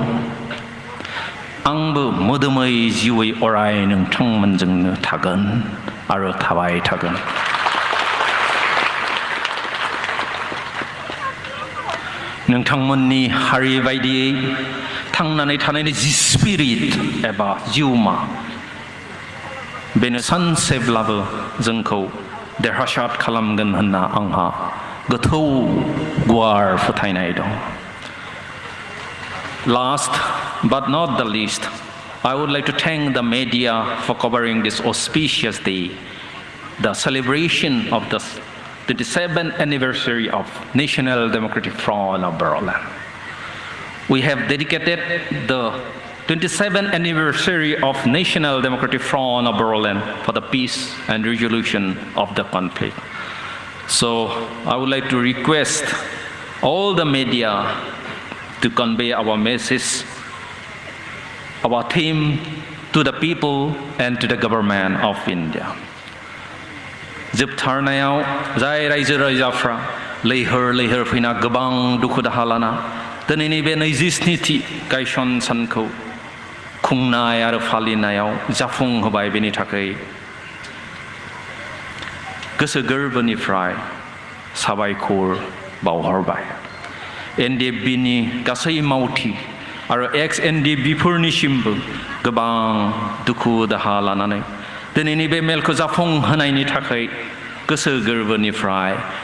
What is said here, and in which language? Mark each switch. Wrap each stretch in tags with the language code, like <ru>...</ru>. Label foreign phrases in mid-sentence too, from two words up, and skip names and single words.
<brx>आंबो मोदोमै जिउयै अराय नोंथांमोनजोंनो थागोन आरो थाबाय थागोन नोंथांमोननि हारि बायदियै थांनानै थानायनि जि स्पिरिट एबा जिउमा बेनो सानसेब्लाबो जोंखौ देरहासार खालामगोन होनना आंहा गोथौ गुवार फोथायनाय दं</brx> <en>Last but not the least, I would like to thank the media for covering this auspicious day, the celebration of the 27th anniversary of National Democratic Front of Berlin. We have dedicated the 27th anniversary of National Democratic Front of Berlin for the peace and resolution of the conflict. So I would like to request all the media to convey our message, our theme to the people and to the government of India.</en> <brx>जोबथारनायाव जाय रायजो राजाफ्रा लैहोर फैना गोबां दुखु दाहा लाना दिनैनि बे 27थि गायसन सानखौ खुंनाय आरो फालिनायाव जाफुंहोबाय बेनि थाखाय गोसो गोरबोनिफ्राय साबायखर बावहरबाय NDFBनि गासै मावथि आरो ex-NDFBफोरनिसिमबो गोबां दुखु दाहा लानानै दिनैनि बे मेलखौ जाफुंहोनायनि थाखाय गोसो गोरबोनिफ्राय</brx>